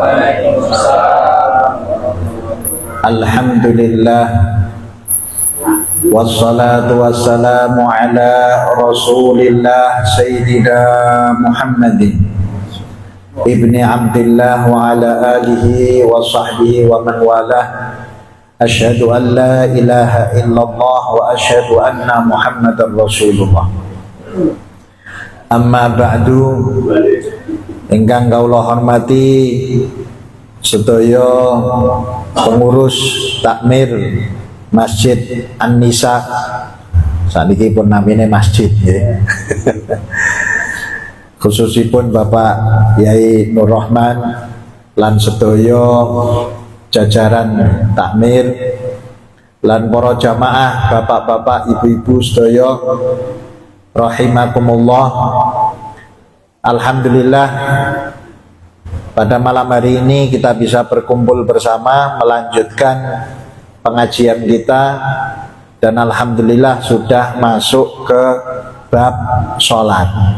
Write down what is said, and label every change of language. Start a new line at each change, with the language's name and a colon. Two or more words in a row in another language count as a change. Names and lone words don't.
Arabic: الحمد لله والصلاة والسلام على رسول الله سيدنا محمد بن عبد الله وعلى آله وصحبه ومن والاه. أشهد أن لا إله إلا الله وأشهد أن محمدا رسول الله. أما بعد,
Javanese: ingkang kawula hormati sedaya pengurus takmir Masjid An-Nisa, saniki pun namine masjid ya. Khususipun Bapak Yai Nur Rahman lan sedaya jajaran takmir lan para jamaah, bapak-bapak, ibu-ibu sedaya rahimakumullah.
Indonesian: Alhamdulillah pada malam hari ini kita bisa berkumpul bersama melanjutkan pengajian kita, dan alhamdulillah sudah masuk ke bab sholat,